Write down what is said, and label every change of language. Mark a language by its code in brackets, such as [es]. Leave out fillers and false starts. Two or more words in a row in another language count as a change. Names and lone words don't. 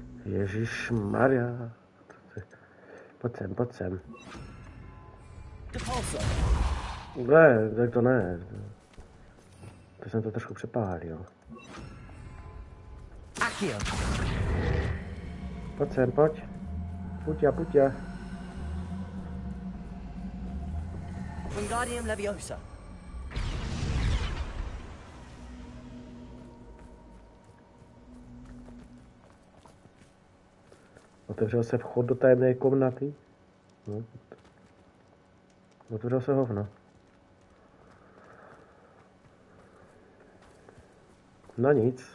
[cs] Ježišmarja. Pojď sem, pojď sem. Ne, tak to ne. To jsem to trošku přepálil. Pojď sem, pojď. Puťa, puťa. Wingardium Leviosa. Otevřel se vchod do tajemné komnaty. No. Otevřel se hovno. No nic.